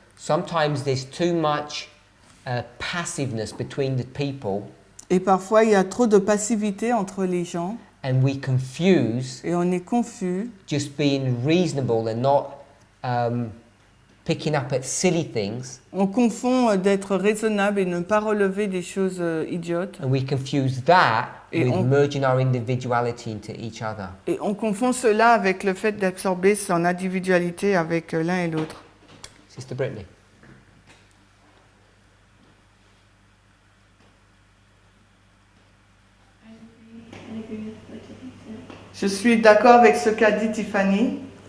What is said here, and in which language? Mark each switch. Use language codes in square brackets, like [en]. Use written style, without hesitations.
[en] Sometimes there's too much passiveness between the people, [fr] Et parfois il y a trop de passivité entre les gens [en] and we confuse [fr] et on est confus [en] just being reasonable and not picking up at silly things, [fr] On confond d'être raisonnable et ne pas relever des choses idiotes. [en] and we confuse that [fr] Et [en] with [fr] on- [en] merging our individuality into each other. [fr] Et on confond cela avec le fait d'absorber son individualité avec l'un et l'autre. [en] Sister Brittany. I agree with what Tiffany said. [fr] Je suis d'accord avec ce qu'a dit Tiffany.